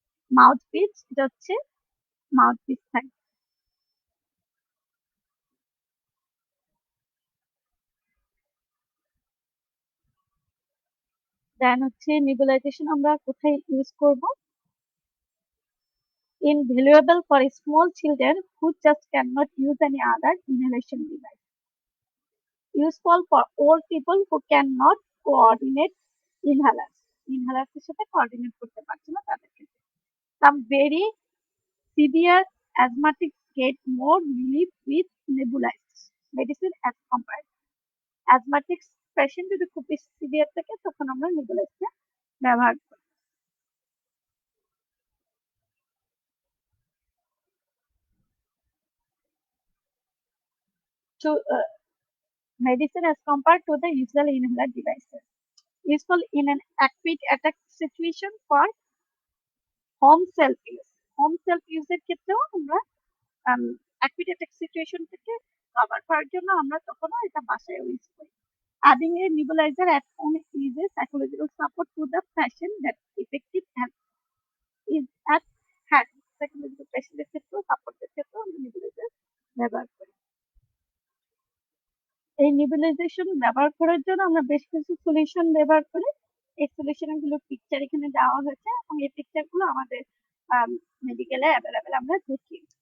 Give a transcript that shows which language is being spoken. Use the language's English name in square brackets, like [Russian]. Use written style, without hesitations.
[Bangla] Mouth piece, এটা হচ্ছে mouth piece থাকবে। দেন হচ্ছে নেবুলাইজেশন আমরা কোথায় ইউজ করব? [English] Invaluable for small children who just cannot use any other inhalation device. Useful for old people who cannot coordinate inhalers. [Bangla] Inhalers এর সাথে coordinate করতে পারছে না তাদের ক্ষেত্রে। [English] Some very severe asthmatics get more relief with nebulized medicine as compared. [Bangla] Asthmatics patient যদি খুব বেশি সিভিয়ার থাকে তখন আমরা নেবুলাইজটা ব্যবহার করি। [English] To medicine as compared to the usual inhaler devices. Useful in an acute attack situation for home self use. Home self use [Bangla] এর ক্ষেত্রেও আমরা [English] acute attack situation [Bangla] থেকে কভার করার জন্য আমরা তখনও এটা বাসায় ইউজ করি। [English] Adding a nebulizer at home is a psychological support to the patient that effective help is at hand. [Bangla] Psychological patient এর ক্ষেত্রেও সাপোর্টের ক্ষেত্রেও আমরা নেবুলাইজার ব্যবহার করি। এই নেবুলাইজেশন ব্যবহার করার জন্য আমরা বেশ কিছু সলিউশন ব্যবহার করি। এই সলিউশন গুলো পিকচার এখানে দেওয়া হয়েছে এবং এই পিকচার গুলো আমাদের মেডিকেলে অ্যাভেলেবেল আমরা দেখি।